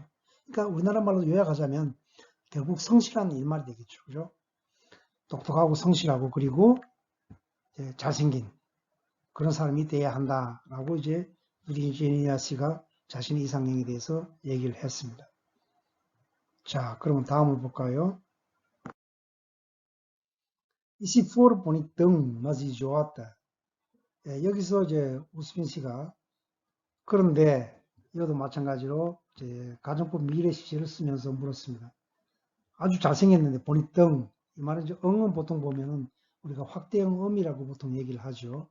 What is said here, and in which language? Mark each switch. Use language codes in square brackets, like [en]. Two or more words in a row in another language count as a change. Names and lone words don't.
[ko] 그러니까 우리나라 말로 요약하자면 결국 성실한 일말이 되겠죠. 그죠? 똑똑하고 성실하고 그리고 이제 잘생긴 그런 사람이 돼야 한다라고 이제 브리지니아 씨가 자신의 이상형에 대해서 얘기를 했습니다. 자, 그러면 다음을 볼까요? [pt] E se for bonitão, mas idiota. [ko] 여기서 이제 우스빈 씨가 그런데 이것도 마찬가지로 이제 가정법 미래 시제를 쓰면서 물었습니다. 아주 잘생겼는데 bonitão. 이 말은 이제 응은 보통 보면은 우리가 확대형 음이라고 보통 얘기를 하죠.